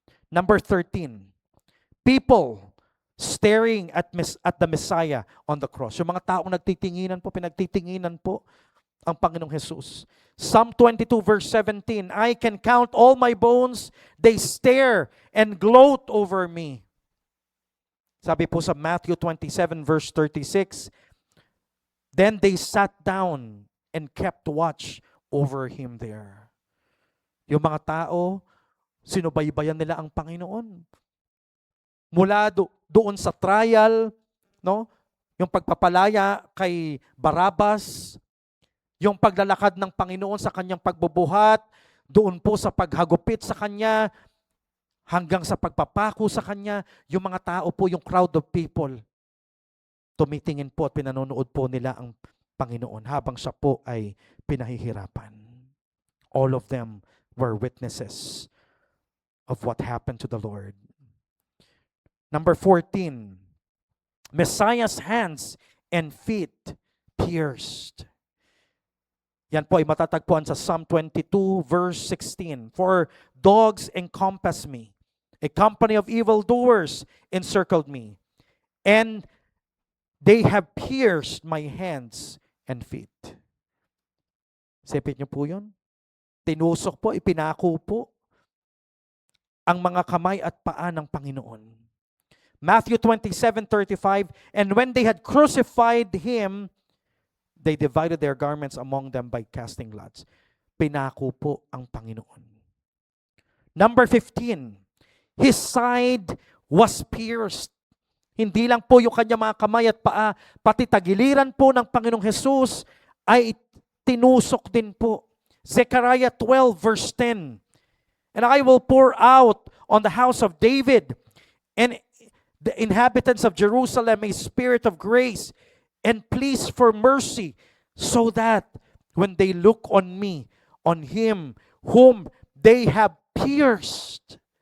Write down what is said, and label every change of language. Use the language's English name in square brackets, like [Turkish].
[English] Number 13, people staring at the Messiah on the cross. [Filipino] Yung mga taong nagtitinginan po, pinagtitinginan po ang Panginoong Jesus. [English] Psalm 22 verse 17, I can count all my bones, they stare and gloat over me. [Filipino] Sabi po sa [English] Matthew 27 verse 36, then they sat down and kept watch over him there. [Filipino] Yung mga tao, sinubaybayan nila ang Panginoon. Mula doon sa trial, no? Yung pagpapalaya kay Barabbas, yung paglalakad ng Panginoon sa kanyang pagbubuhat, doon po sa paghagupit sa kanya, hanggang sa pagpapako sa kanya, yung mga tao po, yung [English] crowd of people, [Filipino] tumitingin po at pinanonood po nila ang Panginoon habang siya po ay pinahihirapan. [English] All of them were witnesses of what happened to the Lord. Number 14, Messiah's hands and feet pierced. [Filipino] Yan po ay matatagpuan sa Psalm 22 verse 16. [English] For dogs encompass me, a company of evildoers encircled me, and they have pierced my hands and feet. [Filipino] Sipit niyo po yun? Tinusok po, ipinako po ang mga kamay at paa ng Panginoon. [English] Matthew 27:35, and when they had crucified him, they divided their garments among them by casting lots. [Filipino] Pinako po ang Panginoon. [English] Number 15, his side was pierced. [Filipino] Hindi lang po yung kanya mga kamay at paa, pati tagiliran po ng Panginoong Jesus ay tinusok din po. [English] Zechariah 12 verse 10, and I will pour out on the house of David and the inhabitants of Jerusalem a spirit of grace and pleas for mercy, so that when they look on me, on him whom they have pierced,